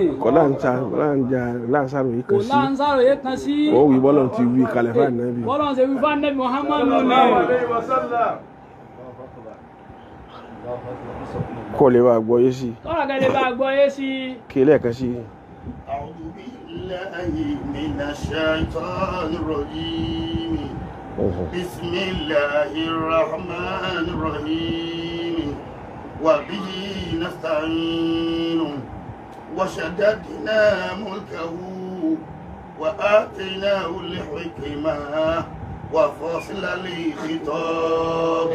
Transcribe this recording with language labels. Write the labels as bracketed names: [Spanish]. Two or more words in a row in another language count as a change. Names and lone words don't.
[Yoruba] kò láǹsàròyé kan sí. kan sí. ó wí bọ́lọ̀ ti wí kalẹ̀ fún ànábì. bọ́lọ̀ ti wí fún ànábì Muhammadu ni. kó lè bá gbọ́ yé sí. kí lẹ́ẹ̀kan sí. [Arabic] أعوذ بالله من الشيطان الرجيم. بسم الله الرحمن الرحيم. وبه نستعين. وشددنا ملكه وآتيناه الحكمة وفصل الخطاب.